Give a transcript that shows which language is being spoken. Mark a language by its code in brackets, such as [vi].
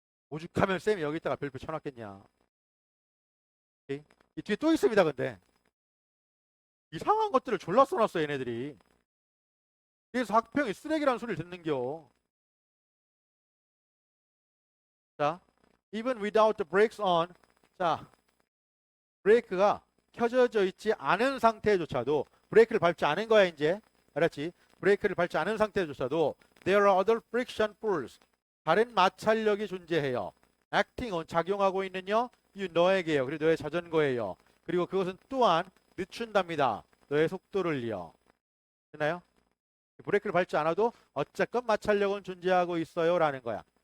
[ko] 오죽하면 쌤이 여기다가 별표 쳐놨겠냐. 오케이? 이 뒤에 또 있습니다. 근데 이상한 것들을 졸라 써놨어, 얘네들이. 그래서 학평이 쓰레기라는 소리를 듣는겨. [en] 자, even without the brakes on. [ko] 자, 브레이크가 켜져져 있지 않은 상태조차도, 브레이크를 밟지 않은 거야 이제. 알았지? 브레이크를 밟지 않은 상태조차도 [en] there are other friction forces. [ko] 다른 마찰력이 존재해요. [en] acting on, [ko] 작용하고 있는요. you, 너에게요. 그리고 너의 자전거예요. 그리고 그것은 또한 늦춘답니다. 너의 속도를요. 됐나요? 브레이크를 밟지 않아도 어쨌건 마찰력은 존재하고 있어요 라는 거야.